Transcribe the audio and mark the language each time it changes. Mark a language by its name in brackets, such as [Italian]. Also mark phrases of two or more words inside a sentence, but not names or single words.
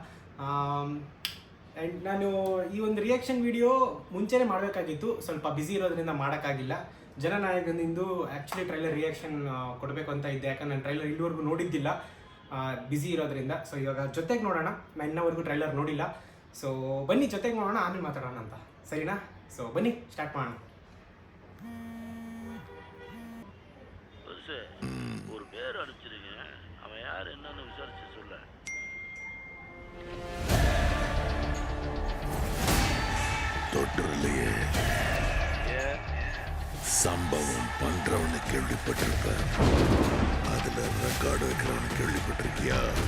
[Kannada] ಆ್ಯಂಡ್ ನಾನು ಈ ಒಂದು [English] reaction video [Kannada] ಮುಂಚೆನೇ ಮಾಡಬೇಕಾಗಿತ್ತು, ಸ್ವಲ್ಪ ಬ್ಯುಸಿ ಇರೋದ್ರಿಂದ ಮಾಡೋಕ್ಕಾಗಿಲ್ಲ. ಜನನಾಯಕನಿಂದು [English] actually trailer reaction [Kannada] ಕೊಡಬೇಕು ಅಂತ ಇದ್ದೆ, ಯಾಕಂದ್ರೆ ನಾನು ಟ್ರೈಲರ್ ಇಲ್ಲಿವರೆಗೂ ನೋಡಿದ್ದಿಲ್ಲ, ಬ್ಯುಸಿ ಇರೋದ್ರಿಂದ. ಸೊ ಇವಾಗ ಜೊತೆಗೆ ನೋಡೋಣ, ನಾನು ಇನ್ನವರೆಗೂ ಟ್ರೈಲರ್ ನೋಡಿಲ್ಲ. ಸೊ ಬನ್ನಿ ಜೊತೆಗೆ ನೋಡೋಣ, ಆಮೇಲೆ ಮಾತಾಡೋಣ ಅಂತ, ಸರಿನಾ? ಸೊ ಬನ್ನಿ ಸ್ಟಾರ್ಟ್ ಮಾಡೋಣ. [Tamil] ஒரு பேர் அனுப்பிச்சிருங்க, அவன் யார் என்னன்னு விசாரிச்சு சொல்ல. தொற்றுலையே சம்பவம் பண்றவனு கேள்விப்பட்டிருப்ப, அதுல ரெக்கார்டு வைக்கிறவனு கேள்விப்பட்டிருக்கியா?